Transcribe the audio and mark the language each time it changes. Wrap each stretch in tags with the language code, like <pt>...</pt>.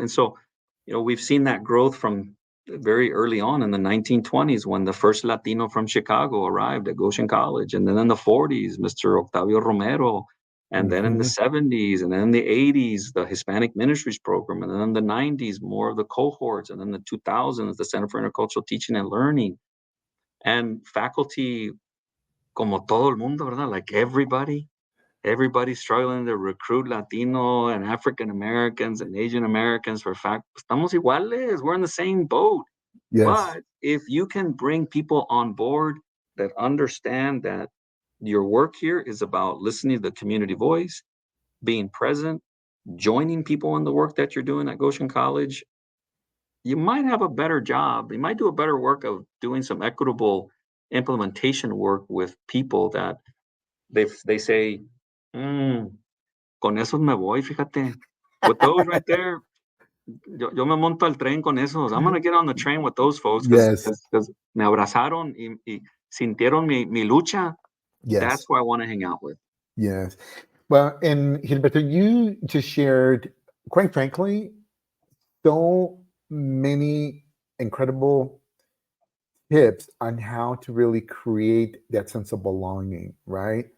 <en>And so, we've seen that growth from very early on in the 1920s when the first Latino from Chicago arrived at Goshen College. And then in the 40s, Mr. Octavio Romero. And then in the Mhm. 70s, and then in the 80s, the Hispanic Ministries Program. And then in the 90s, more of the cohorts. And then the 2000s, the Center for Intercultural Teaching and Learning. And faculty,</en> <es>como todo el mundo, ¿verdad?</es> <en>Like everybody's struggling to recruit Latino and African Americans and Asian Americans for fact.</en> <es>Estamos iguales.</es> <en>We're in the same boat. Yes. But if you can bring people on board that understand that your work here is about listening to the community voice, being present, joining people in the work that you're doing at Goshen College, you might have a better job. You might do a better work of doing some equitable implementation work with people that they say,</en> <es>"Mm, con esos me voy, fíjate."</es> <en>With those right there,</en> <es>yo me monto al tren con esos.</es> <en>I'm gonna get on the train with those folks Yes,</en> <es>because me abrazaron y sintieron mi lucha.</es> <en>That's yes, who I want to hang out with. yes. Well, and Gilberto, you just shared, quite frankly, so many incredible tips on how to really create that sense of belonging, right?</en>